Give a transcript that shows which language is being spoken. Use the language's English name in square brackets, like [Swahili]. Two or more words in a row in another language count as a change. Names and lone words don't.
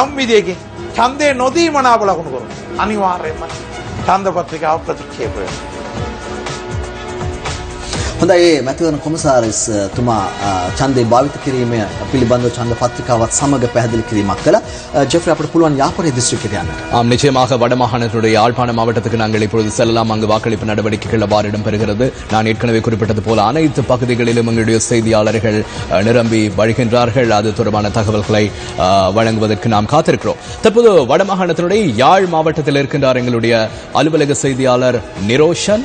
[Sinhala] යම් විදියකින් ඡන්දේ නොදී මනාප ලකුණු කරනවා. අනිවාර්යයෙන්ම ඡන්ද පත්‍රිකාව ප්‍රතික්ෂේප වෙනවා. හොඳයි මැතිවරණ කොමසාරිස් තුමා ඡන්දේ භාවිත කිරීම පිළිබඳව ඡන්ද පත්‍රිකාවත් සමග පැහැදිලි කිරීමක් කළා. ஜெஃப்ரி අපිට පුළුවන් යාපනයේ දිස්ත්‍රික්කයට යන්න. [Tamil] நிச்சயமாக வடமாகாணத்தினுடைய யாழ்ப்பாண மாவட்டத்துக்கு நாங்கள் இப்பொழுது செல்லலாம். அங்கு வாக்களிப்பு நடவடிக்கைகள் அவ்வாறு இடம்பெறுகிறது. நான் ஏற்கனவே குறிப்பிட்டது போல அனைத்து பகுதிகளிலும் எங்களுடைய செய்தியாளர்கள் நிரம்பி வழிகின்றார்கள். அது தொடர்பான தகவல்களை வழங்குவதற்கு நாம் காத்திருக்கிறோம். தற்போது வடமாகாணத்தினுடைய யாழ் மாவட்டத்தில் இருக்கின்றார் எங்களுடைய அலுவலக செய்தியாளர் நிரோஷன்.